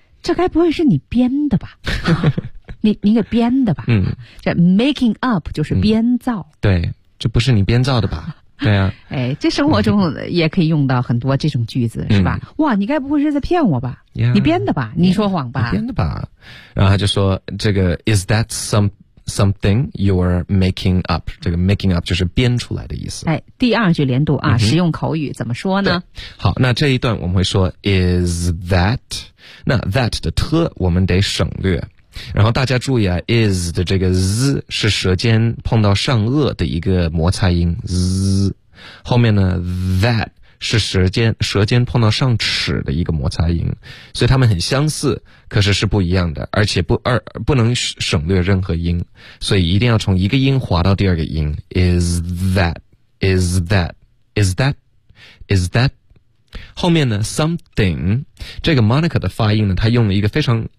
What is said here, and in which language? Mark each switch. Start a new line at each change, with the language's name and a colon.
Chinese: 这该不会是你编的吧？” 你给编的吧？嗯，这 making up 就是编造，嗯、对。这不是你编造的吧？对啊，哎，这生活中也可以用到很多这种句子，是吧？哇，你该不会是在骗我吧？
English: Yeah,
Chinese: 你编的吧？你说谎吧？编的吧？然后他就说：“这个
English: is that something you're making up？”
Chinese: 这个 making up 就是编出来的意思。哎，第二句连读啊，实用口语怎么说呢？好，那这一段我们会说 is that？ 那 that 的特我们得省略。然后大家注意啊 ，is 的这个 z 是舌尖碰到上颚的一个摩擦音 z， 后面呢 that 是舌尖碰到上齿的一个摩擦音，所以它们很相似，可是是不一样的，而且不能省略任何音，所以一定要从一个音滑到第二个音 ，is that， 后面呢 something， 这个 Monica 的发音呢，他用了一个非常。